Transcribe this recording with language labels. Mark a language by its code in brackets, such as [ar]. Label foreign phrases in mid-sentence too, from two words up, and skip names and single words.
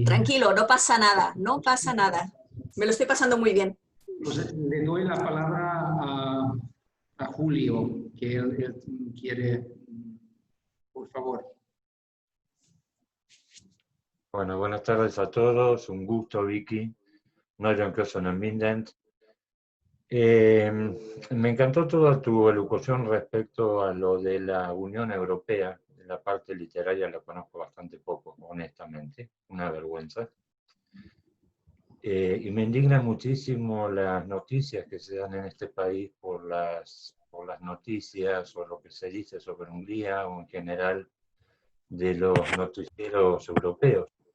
[es] Tranquilo, no pasa nada, no pasa nada. Me lo estoy pasando muy bien. pues, le doy la palabra a Julio, que él quiere, por favor. Bueno, buenas tardes a todos. Un gusto, Vicky. [hu] Norion Köszönöm mindent. [es] Me encantó toda tu elocución respecto a lo de la Unión Europea. La parte literaria la conozco bastante poco, honestamente. Una vergüenza. Y me indigna muchísimo las noticias que se dan en este país por las noticias o lo que se dice sobre Hungría o en general de los noticieros europeos.